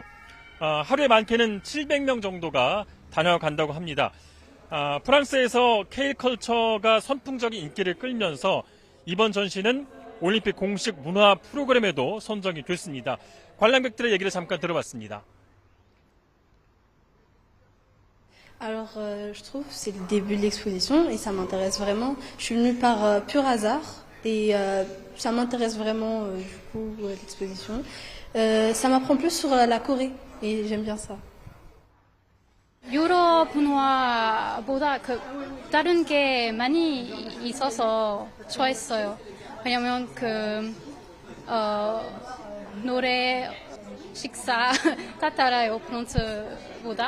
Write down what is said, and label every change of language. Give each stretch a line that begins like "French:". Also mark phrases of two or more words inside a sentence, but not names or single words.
Korean: 하루에 많게는 700명 정도가 다녀간다고 합니다. 프랑스에서 K컬처가 선풍적인 인기를 끌면서 이번 전시는 올림픽 공식 문화 프로그램에도 선정이 됐습니다. 관람객들의 얘기를 잠깐 들어봤습니다.
French: Alors, je trouve que c'est le début de l'exposition et ça m'intéresse vraiment. Je suis venue par pur hasard et ça m'intéresse vraiment du coup l'exposition. Ça m'apprend plus sur la Corée et j'aime bien ça.
Korean: 유럽 문화보다 다른 게 많이 있어서 좋아했어요. 왜냐면 노래, 식사 다 달라요 프랑스보다.